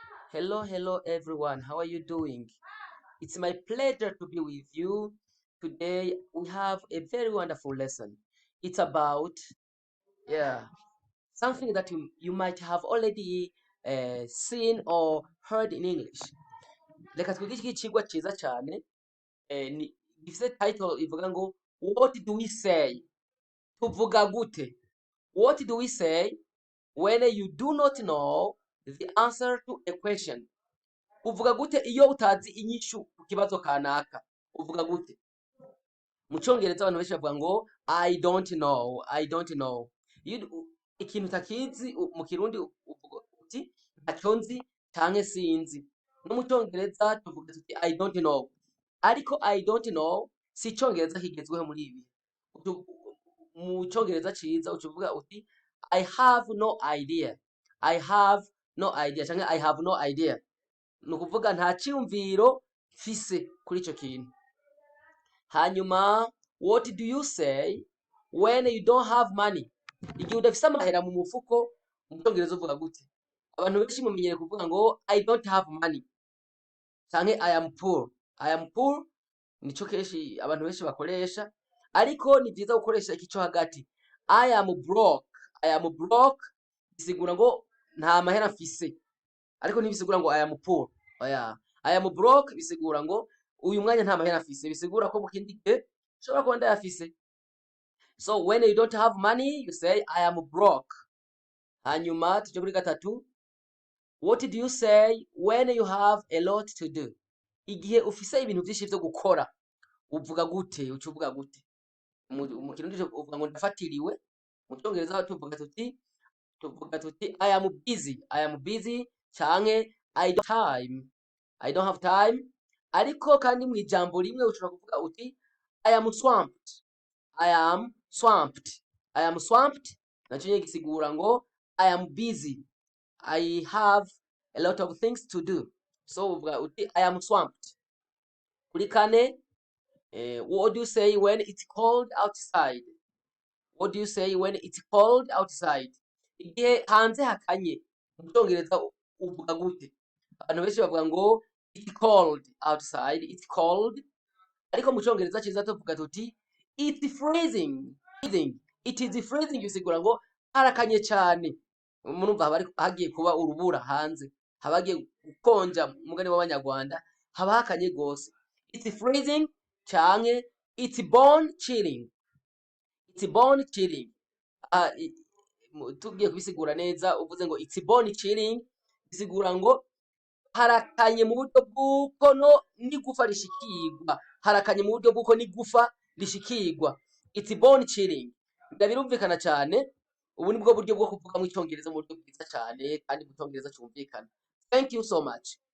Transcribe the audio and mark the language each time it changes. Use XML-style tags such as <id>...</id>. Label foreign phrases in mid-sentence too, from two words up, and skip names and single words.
<en>Hello everyone. How are you doing? It's my pleasure to be with you. Today we have a very wonderful lesson. It's about yeah, something that you might have already seen or heard in English.</en> <rn>Reka twige iki kigwa cyiza cyane gifite title ivuga ngo</rn> <en>what do we say?</en> <rn>Tuvuga gute?</rn> <en>What do we say when you do not know the answer to a question?</en> <rn>Uvuga gute iyo utazi inyishu ku kibazo kanaka? Uvuga gute? Mu cyongereza abantu benshi bavuga ngo</rn> <en>I don't know.</en> <rn>Ikintu utakizi mu kirundi uvuga uti ntacyo nzi canke sinzi. No mu cyongereza tuvuga tuti</rn> <en>I don't know.</en> <rn>Ariko</rn> <en>I don't know</en> <rn>si icyongereza kigezweho muri ibi. Mu cyongereza ciza ucuvuga uti</rn> <en>I have no idea. I have no idea canke I have no idea.</en> <rn>Ni ukuvuga nta cyiyumviro mfise kuri icyo kintu.</rn> <en>Hanyuma what do you say when you don't have money?</en> <rn>Igihe udafise amahera mu mufuko, mu cyongereza uvuga gute? Abantu benshi mumenyereye kuvuga ngo</rn> <en>I don't have money</en> <rn>canke</rn> <en>I am poor. I am poor</en> <rn>nico kenshi abantu benshi bakoresha, ariko ni byiza gukoresha iki cyo hagati.</rn> <en>I am broke. I am broke</en> <rn>bisigura ngo nta mahera mfise, ariko ntibisigura ngo</rn> <en>I am poor.</en> <rn>Oya,</rn> <en>I am broke</en> <rn>bisigura ngo uyu mwanya nta mahera afise, bisigura ko mu kindi gihe ushobora kuba ndayafise.</rn> <en>So when you don't have money you say I am broke.</en> <rn>Hanyuma tuje kuri gatatu,</rn> <en>what do you say when you have a lot to do?</en> <rn>Igihe ufise ibintu byinshi byo gukora uvuga gute? Ucuvuga gute? Mu kirundi uvuga ngo ndafatiriwe. Mu cyongereza tuvuga tuti</rn> <en>I am busy. I am busy canke I don't have time.</en> <rn>Ariko kandi mu ijambo rimwe ushobora kuvuga uti</rn> <en>I am swamped. I am swamped. I am swamped</en> <rn>nacyo nyine gisigura ngo</rn> <en>I am busy. I have a lot of things to do.</en> <rn>So uvuga uti</rn> <en>I am swamped.</en> <rn>Kuri kane,</rn> <en>what do you say when it's cold outside? What do you say when it's cold outside?</en> <rn>Igihe hanze hakanye, mu cyongereza uvuga gute? Abantu benshi bavuga ngo</rn> <en>it's cold outside, it's cold.</en> <rn>Ariko mu cyongereza cyiza tuvuga tuti</rn> <en>it's freezing. It is freezing</en> <rn>bisigura ngo harakanye cyane. Murumva haba hagiye kuba urubura hanze, haba hagiye gukonja mugani w'abanyarwanda, haba hakanye gose.</rn> <en>It's freezing canke it's bone chilling. It's bone chilling.</en> <rn>Tugiye kubisigura neza uvuze ngo</rn> <en>it's bone chilling</en> <rn>bisigura ngo harakanye mu buryo bw'uko n'igufa rishikirwa. Harakanye mu buryo bw'uko n'igufa rishikirwa.</rn> <en>It's bone chilling.</en> <rn>Birumvikana cyane. Ubu ni bwo buryo bwo kuvuga mu cyongereza mu buryo bwiza cyane kandi mu cyongereza cyumvikana.</rn> <en>Thank you so much.</en>